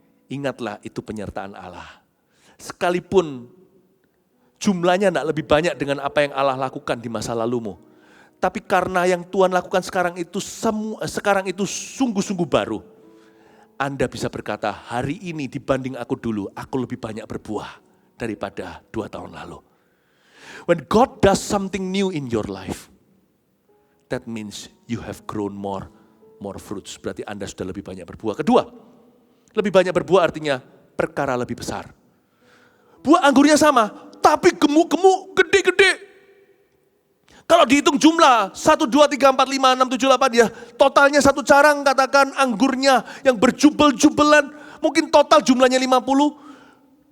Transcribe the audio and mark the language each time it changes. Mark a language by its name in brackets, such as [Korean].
[Indonesian] Ingatlah itu penyertaan Allah. Sekalipun jumlahnya tidak lebih banyak dengan apa yang Allah lakukan di masa lalumu. Tapi karena yang Tuhan lakukan sekarang itu sungguh-sungguh baru. Anda bisa berkata, hari ini dibanding aku dulu, aku lebih banyak berbuah daripada 2 tahun lalu. [English] When God does something new in your life, that means you have grown more fruits. [Indonesian] Berarti Anda sudah lebih banyak berbuah. Kedua, lebih banyak berbuah artinya perkara lebih besar. Buah anggurnya sama, tapi gemuk-gemuk, gede-gede. Kalau dihitung jumlah, 1, 2, 3, 4, 5, 6, 7, 8 ya, totalnya satu carang katakan anggurnya yang berjubel-jubelan, mungkin total jumlahnya 50.